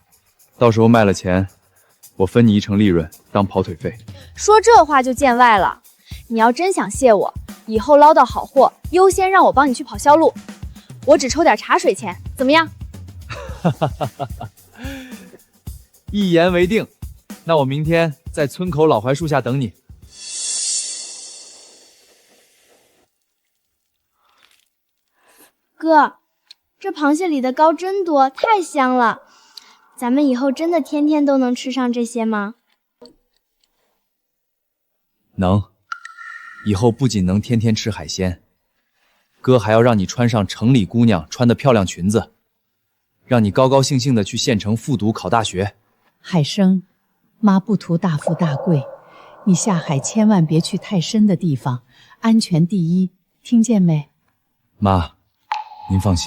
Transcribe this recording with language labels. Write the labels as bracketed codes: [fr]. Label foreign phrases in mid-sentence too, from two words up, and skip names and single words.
[zh] 到時候賣了錢，我分你1成利潤當跑腿費。說這話就見外了。你要真想謝我，以後撈到好貨，優先讓我幫你去跑銷路，我只抽點茶水錢，怎麼樣？一言為定。那我明天在村口老槐樹下等你。哥，这螃蟹裡的膏真多，太香了。咱們以後真的天天都能吃上這些嗎？能。以後不僅能天天吃海鮮，哥還要讓你穿上城裡姑娘穿的漂亮裙子，讓你高高興興的去縣城復讀考大學。海生，媽不圖大富大貴，你下海千萬別去太深的地方，安全第一，聽見沒？